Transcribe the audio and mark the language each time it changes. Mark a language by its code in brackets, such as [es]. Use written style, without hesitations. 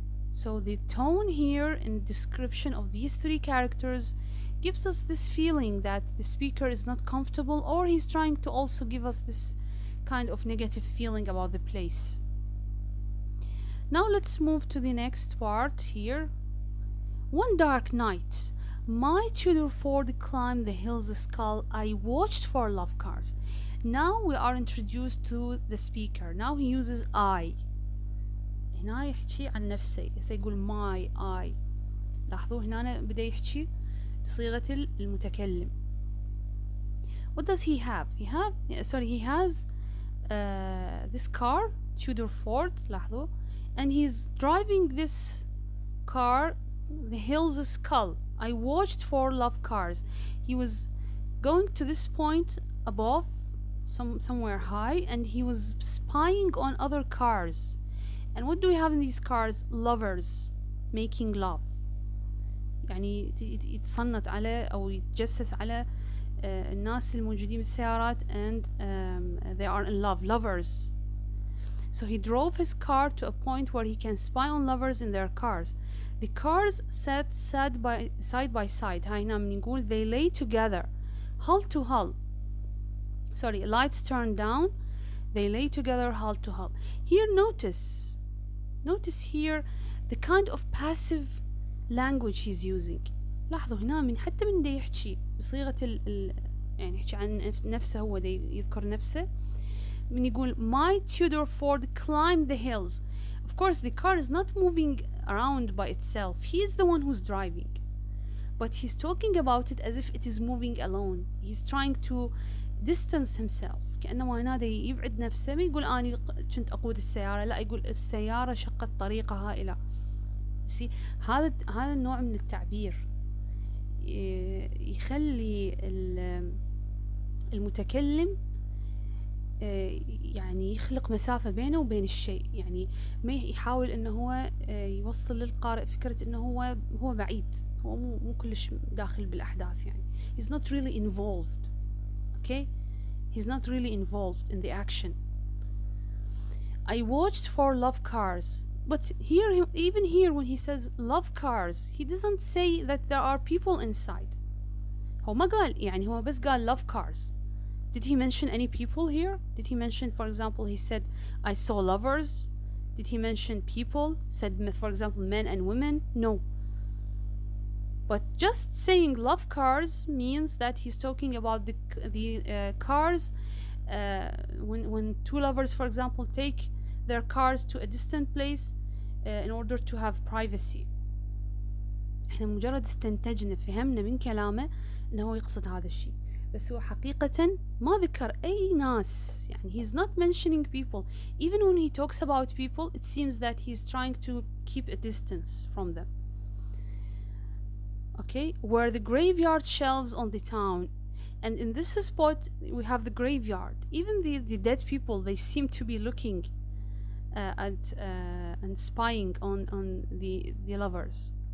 [en] So the tone here in description of these three characters gives us this feeling that the speaker is not comfortable, or he's trying to also give us this kind of negative feeling about the place. Now let's move to the next part here. One dark night, my Tudor Ford climbed the hill's skull. I watched for love cars. Now we are introduced to the speaker. Now he uses I. [ar] هنا يحكي عن نفسه، يقول [en] my I. [ar] لاحظوا هنا بدأ يحكي بصيغة المتكلم. [en] What does he have? He has this car, Tudor Ford. [ar] لاحظوا, [en] and he's driving this car, the hill's skull. I watched for love cars. He was going to this point above, somewhere high, and he was spying on other cars. And what do we have in these cars? Lovers making love. [ar] يعني يتصنت على أو يتجسس على الناس الموجودين بالسيارات, [en] and they are in love, lovers. So he drove his car to a point where he can spy on lovers in their cars. The cars sat side by side. [ar] هاي هنا بنقول [en] they lay together, hull to hull. Sorry, lights turned down. They lay together, hull to hull. Here, notice here the kind of passive language he's using. [ar] لاحظوا هنا حتى من دا يحكي بصيغة يعني يحكي عن نفسه, هو دا يذكر نفسه. من يقول [en] my Tudor Ford climbed the hills. Of course the car is not moving around by itself. He is the one who's driving, but he's talking about it as if it is moving alone. He's trying to distance himself. [ar] كأنه هنا دا يبعد نفسه. ما يقول أنا كنت أقود السيارة, لا, يقول السيارة شقت طريقها إلى. هذا النوع من التعبير يخلي المتكلم يعني يخلق مسافة بينه وبين الشيء. يعني ما يحاول انه هو يوصل للقارئ فكرة انه هو بعيد, هو مو كلش داخل بالأحداث. يعني [en] he's not really involved. Okay, he's not really involved in the action. I watched for love cars. But here, even here, when he says love cars, he doesn't say that there are people inside. [ar] هو ما قال, يعني هو بس قال [en] love cars. Did he mention any people here? Did he mention, for example, he said, I saw lovers? Did he mention people? Said, for example, men and women? No. But just saying love cars means that he's talking about the cars. When two lovers, for example, take their cars to a distant place in order to have privacy. [ar] احنا مجرد استنتجنا فهمنا من كلامه انه هو يقصد هذا الشيء، بس هو حقيقة ما ذكر أي ناس. يعني [en] he's not mentioning people. Even when he talks about people, it seems that he's trying to keep a distance from them. Okay, where the graveyard shelves on the town, and in this spot we have the graveyard. Even the dead people, they seem to be looking at and spying on the lovers.